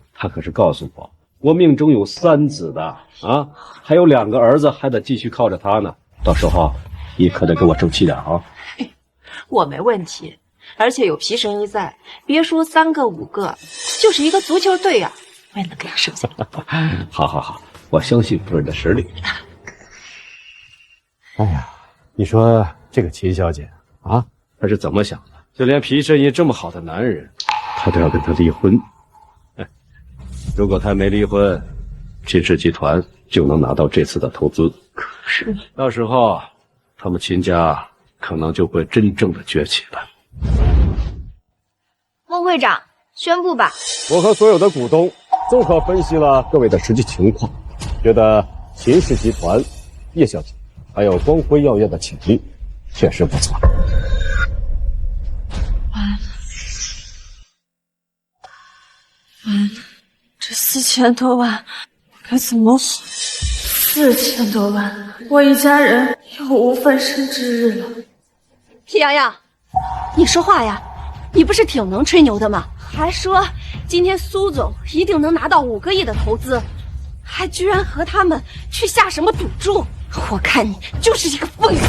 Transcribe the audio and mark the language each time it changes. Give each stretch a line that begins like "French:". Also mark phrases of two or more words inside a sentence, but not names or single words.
Chinese: 他可是告訴我，我命中有3子的啊，還有2個兒子還得繼續靠着他呢。到時候你可得給我爭氣點啊！我沒問題。而且有皮神醫在，別說3個5個，就是一個足球隊啊，我也能給他生下來。好，我相信夫人的實力。哎呀，你說這個秦小姐啊，她是怎麼想的？就連皮神醫這麼好的男人，她都要跟他離婚。如果他沒離婚，秦氏集團就能拿到這次的投資。可是到時候他們秦家可能就會真正的崛起了。孟會長，宣布吧。我和所有的股東綜合分析了各位的實際情況，覺得秦氏集團、葉小姐還有光輝藥業的潛力確實不錯。完了，這4000多萬該怎麼還？4000多萬，我一家人又无翻身之日了。皮洋洋，你说话呀！你不是挺能吹牛的吗？还說今天蘇總一定能拿到5個億的投資，還居然和他們去下什麼賭注！我看你就是一個瘋子。